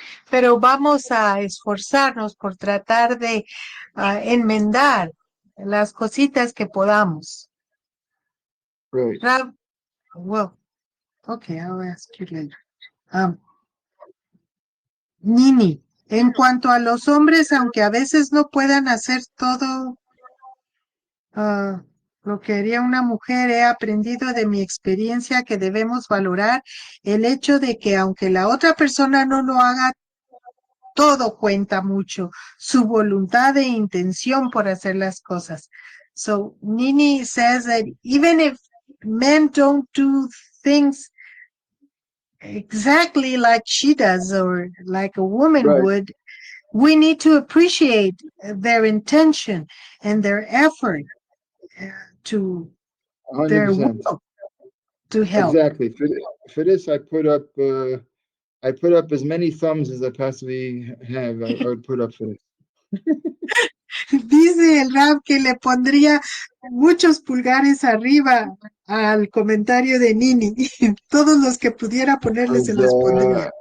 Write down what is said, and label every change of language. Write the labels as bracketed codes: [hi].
[es] Pero vamos a esforzarnos por tratar de enmendar las cositas que podamos. [en] Right. Rav, well, okay, I'll ask you later. [es] Nini, en cuanto a los hombres, aunque a veces no puedan hacer todo lo que haría una mujer, he aprendido de mi experiencia que debemos valorar el hecho de que aunque la otra persona no lo haga, todo cuenta mucho, su voluntad e intención por hacer las cosas. [en] So Nini says that even if men don't do things exactly like she does or like a woman would, we need to appreciate their intention and their effort to 100%. Their will to help. Exactly. For this, I put up I put up as many thumbs as I possibly have. I would put up for this. [es] Dice el RAV que le pondría muchos pulgares arriba al comentario de Nini. Todos los que pudiera ponerle se los pondría.